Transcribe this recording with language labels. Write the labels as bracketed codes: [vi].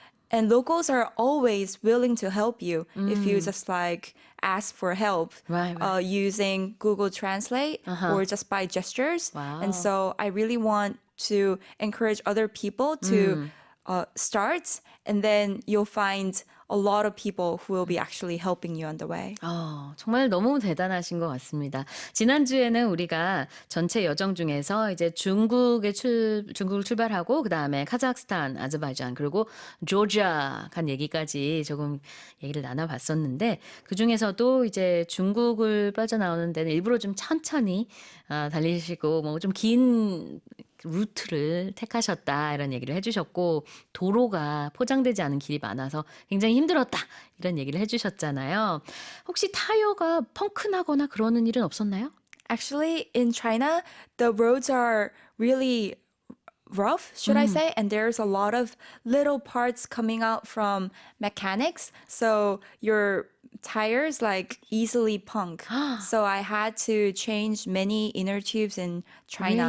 [en] And locals are always willing to help you if you just ask for help Right. using Google Translate or just by gestures. Wow. And so I really want to encourage other people to start, and then you'll find a lot of people who will be actually helping you on the way. [ko] 정말 너무 대단하신 것 같습니다. 지난주에는 우리가 전체 여정 중에서 이제 중국을 출발하고 그 다음에 카자흐스탄, 아제바이잔 그리고 조지아 간 얘기까지 조금 얘기를 나눠봤었는데 그 중에서도 이제 중국을 빠져나오는 데는 일부러 좀 천천히 달리시고 뭐 좀 긴 루트를 택하셨다 이런 얘기를 해주셨고 도로가 포장되지 않은 길이 많아서 굉장히 힘들었다 이런 얘기를 해주셨잖아요. 혹시 타이어가 펑크나거나 그러는 일은 없었나요? [en] Actually, in China, the roads are really rough, should I say? And there's a lot of little parts coming out from mechanics. So your tires easily punk. So I had to change many inner tubes in China,